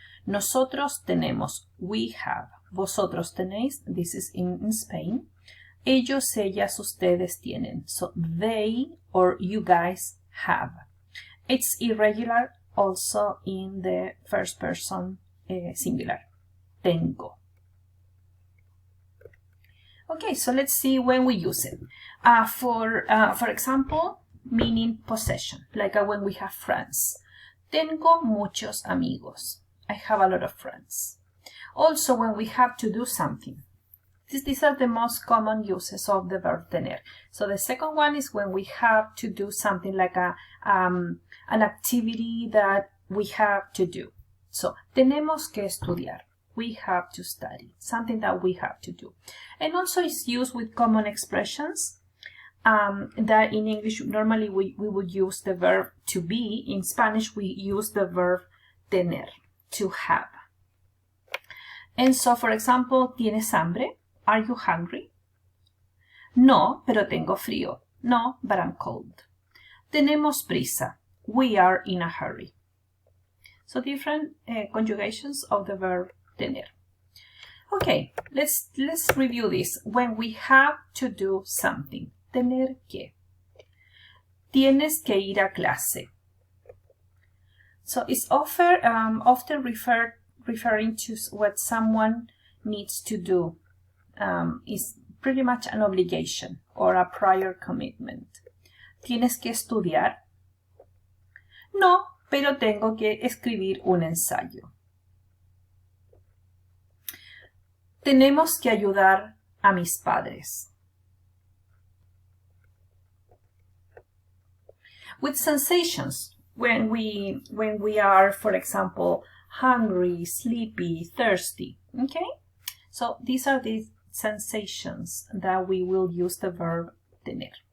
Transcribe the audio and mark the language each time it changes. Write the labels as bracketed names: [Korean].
[Spanish] Nosotros tenemos, [English] we have. [Spanish] Vosotros tenéis, [English] this is in Spain. [Spanish] Ellos, ellas, ustedes tienen. [English] So they or you guys have. It's irregular also in the first person singular. Tengo. Okay, so let's see when we use it. For example, meaning possession, like when we have friends. [Spanish] Tengo muchos amigos. [English] I have a lot of friends. Also, when we have to do something. These are the most common uses of the verb tener. So the second one is when we have to do something like an activity that we have to do. [Spanish] So, tenemos que estudiar. [English] We have to study. Something that we have to do. And also it's used with common expressions that in English normally we would use the verb to be. In Spanish we use the verb tener, to have. And so, for example, [Spanish] ¿tienes hambre? [English] Are you hungry? [Spanish] No, pero tengo frío. [English] No, but I'm cold. [Spanish] Tenemos prisa. [English] We are in a hurry. So different conjugations of the verb tener. Okay, let's review this. When we have to do something. [Spanish] Tener que. Tienes que ir a clase. [English] So it's often referring to what someone needs to do. Is pretty much an obligation or a prior commitment. [Spanish] ¿Tienes que estudiar? No, pero tengo que escribir un ensayo. Tenemos que ayudar a mis padres. [English] With sensations, when we are, for example, hungry, sleepy, thirsty. Okay? So these are the sensations that we will use the verb tener.